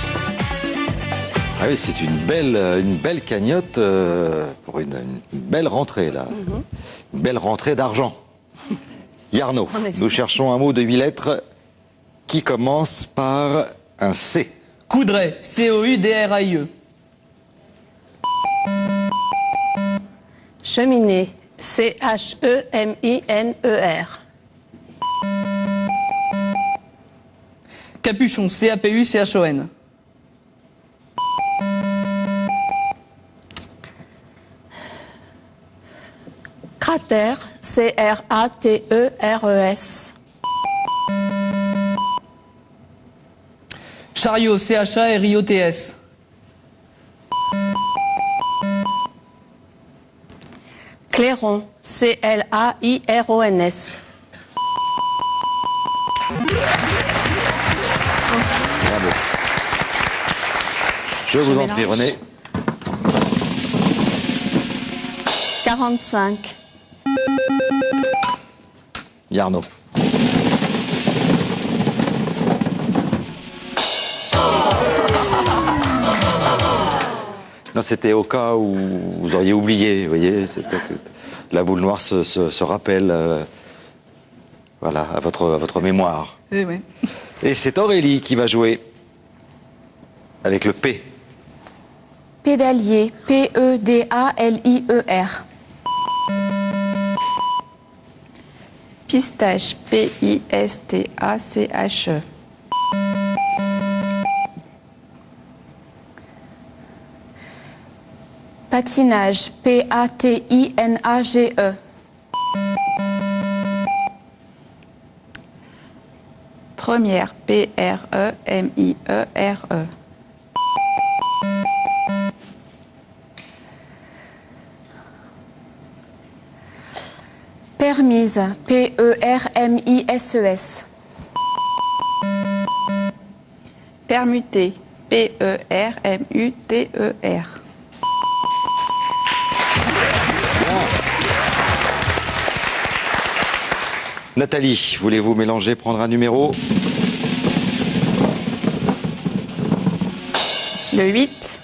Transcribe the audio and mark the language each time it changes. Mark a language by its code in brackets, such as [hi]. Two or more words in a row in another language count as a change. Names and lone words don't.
[fr] Ah oui, c'est une belle cagnotte pour une belle rentrée, là. Une belle rentrée d'argent. Yarno, nous cherchons un mot de 8 lettres qui commence par Un C. Coudray, C-O-U-D-R-A-I-E. Cheminée, C-H-E-M-I-N-E-R. Capuchon, C-A-P-U-C-H-O-N. Cratère, C-R-A-T-E-R-E-S. Chariot, C-H-A-R-I-O-T-S. Clairon, C-L-A-I-R-O-N-S. Bravo. Je vous en prie, René. 45. Yarno. Non, c'était au cas où vous auriez oublié, vous voyez, la boule noire se rappelle voilà, à votre mémoire. Eh oui. Et c'est Aurélie qui va jouer avec le P. Pédalier, P-E-D-A-L-I-E-R. Pistache, P-I-S-T-A-C-H-E. Patinage, P-A-T-I-N-A-G-E. Première, P-R-E-M-I-E-R-E. Permise, P-E-R-M-I-S-E-S. Permuté, P-E-R-M-U-T-E-R. Nathalie, voulez-vous mélanger, prendre un numéro? Le 8.